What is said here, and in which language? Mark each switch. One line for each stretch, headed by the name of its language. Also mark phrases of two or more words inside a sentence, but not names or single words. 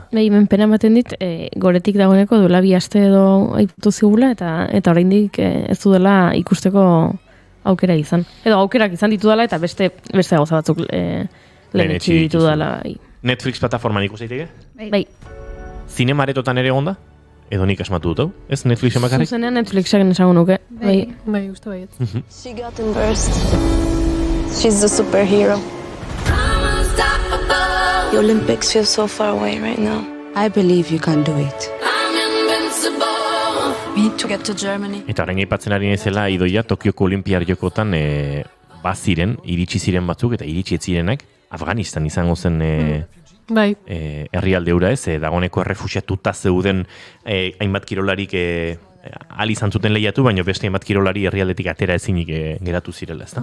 Basque: Hemen pena ematen dit, goretik dagoeneko duela 2 aste edo aipatu zigula, eta oraindik ez du dela ikusteko aukera izan. Edo aukerak izan ditu dela, eta beste gauza batzuk lehenetxi ditu dela. Netflix plataforman ikus daiteke? Bai. Zinemaretotan ere egonda? Edo nik asmatu dut, ez? Netflixen bakarrik? Zuzenean Netflixen esango nuke. Bai, uste baiet.
English: She got embarrassed. She's the superhero. The Olympics feel so far away right now. I believe you can do it. We need to get to Germany.
Basque: Eta orain aipatzen ari nezela Idoia Tokioko Olimpiar jokotan baziren, iritsi ziren batzuk eta iritsi ez zirenak Afganistan izango zen Bai. Herrialde hura ez, dagoneko errefuxiatuta zeuden hainbat kirolarik ahal izan zuten lehiatu, baina beste hainbat kirolari herrialdetik atera ezinik geratu zirela, ezta?